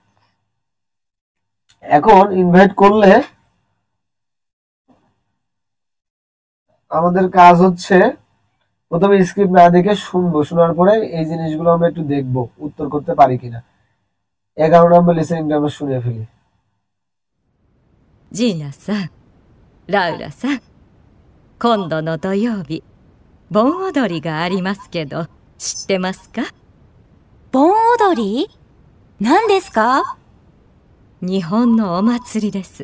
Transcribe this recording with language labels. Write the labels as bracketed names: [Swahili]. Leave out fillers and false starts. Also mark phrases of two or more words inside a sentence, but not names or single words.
[Bangla] এখন ইনভাইট করলে আমাদের কাজ হচ্ছে প্রথমে স্ক্রিপ্ট না দেখে শুনবো, শোনার পরে এই জিনিসগুলো আমরা একটু দেখবো উত্তর করতে পারি কিনা। 11 নম্বর লিসেনিংটা আমরা শুনে ফেলি। [Japanese] ジーナさん、ラウラさん、今度の土曜日、盆踊りがありますけど、知ってますか？盆踊り？何ですか？日本のお祭りです。